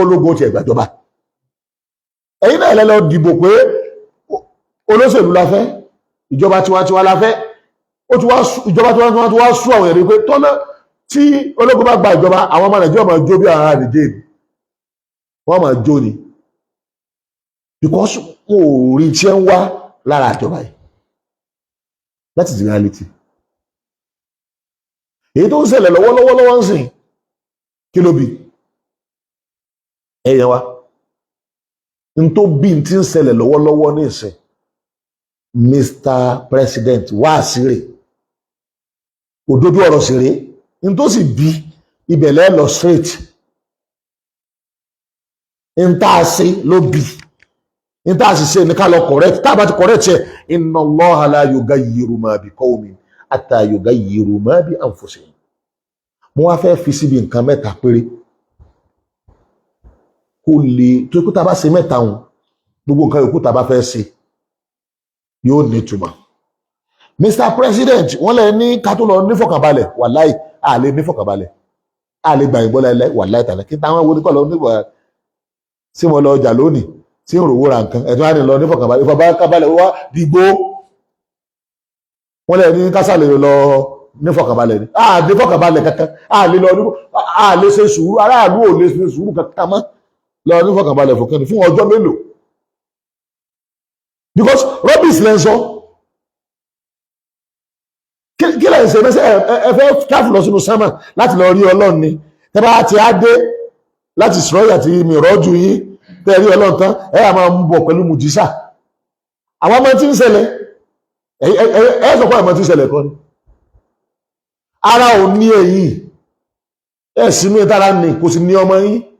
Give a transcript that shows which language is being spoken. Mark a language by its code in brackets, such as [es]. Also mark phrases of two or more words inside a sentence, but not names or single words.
[yo] lógun tiẹ̀ gbàjọba ẹ̀yin náà lọ dìbò pé olóṣèlú la fẹ́ ìjọba tiwantiwa la fẹ́ ìjọba tiwantiwa ti wá sú àwọn èrè pé tọ́nà tí ológun bá gba ìjọba àwọn ọmọ Nàìjíríà máa jó bí ara nìjẹ́ wọ́n máa jó ni because wọn ò rí tí ń wá lára ìjọba yìí [en] that is the reality [yo] èyí tó ń ṣẹlẹ̀ lọ́wọ́lọ́wọ́ ń sìn kí ló bí ẹ̀yẹ wa n tó bí n ti ń ṣẹlẹ̀ lọ́wọ́lọ́wọ́ ní ìsìn Mr. President wá síre òdodo ọ̀rọ̀ síre n tó sì bí ibẹ̀lẹ̀ lọ straight n tá a ṣe ló bí n tá a sì ṣe ní ká lọ correct tá a bá ti correct yẹ [ar] إن الله لا يغير ما بقوم حتى يغيروا ما بأنفسهم [yo] mo wá fẹ́ fi síbi nǹkan mẹ́ta péré kó lè tó kú tá a bá ṣe mẹ́ta hùn gbogbo nǹkan yòókù tá a bá fẹ́ ṣe yóò nítumọ̀. Mr. President wọ́n lè ní ká tó lọ nífọ̀kànbalẹ̀ wàláì a lè nífọ̀kànbalẹ̀ a lè gbà ìbọ́lá ilẹ̀ wàláì tàlẹ́ kí táwọn wo ní kọ́ lọ níbọ̀ sí mo lọ ọjà lónìí tí ń rówó ra nǹkan ẹ̀tọ́ á ní lọ nífọ̀kànbalẹ̀ ìfọ̀kànbalẹ̀ wá dìgbò wọ́n lè ní kásálẹ̀ lọ nífọ̀kànbalẹ̀ ni a lè fọ̀kànbalẹ̀ kankan a lè lọ a lè ṣe sùúrù aráàlú ò lè ṣe sùúrù kankan mọ́ lọ nífọ̀kànbalẹ̀ fòkànì fún ọjọ́ mélòó [en] because rubbish [yo] lẹ́ ń sọ kí lẹ́yìn ṣe mẹ́sẹ̀ ẹ fẹ́ káfù lọ sínú sámà láti lọ rí Ọlọ́run ni tẹ́ bá ti á dé láti sọ̀rọ̀ àti mìíràjú yín tẹ́ rí Ọlọ́run tán ẹ yà máa ń bọ̀ pẹ̀lú mùjísà àwọn ọmọ tí ń ṣẹlẹ̀ ẹ sọ pé àwọn ọmọ tí ń ṣẹlẹ̀ kọ́ ni ara ò ní ẹ̀yìn ẹ̀ sínú ìtara ní kò sí ní ọmọ yín